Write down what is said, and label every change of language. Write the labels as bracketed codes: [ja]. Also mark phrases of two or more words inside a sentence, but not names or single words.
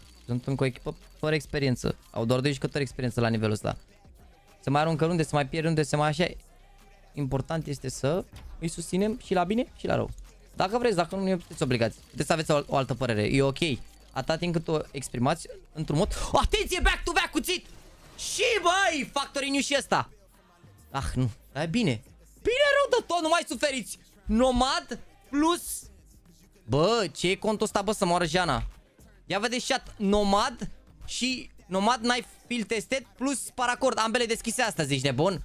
[ro] Sunt încă o echipă fără experiență, au doar 2 jucători experiență la nivelul ăsta. Se mai aruncă unde, se mai pierd unde, se mai așa. Important este să îi susținem și la bine și la rău. Dacă vreți, dacă nu, sunteți obligați. Puteți să aveți o altă părere, e ok. Atâta timp cât o exprimați într-un mod. Atenție, [en] back to back [ro] cuțit! Și băi, factorii new și ăsta. Ah, nu, dar e bine. Bine rău de tot, nu mai suferiți. Nomad plus... Bă, ce e contul ăsta, bă, să moară Jana? Ia vedeți chat, Nomad și Nomad Knife Field Tested plus Paracord, ambele deschise astăzi, ești nebun?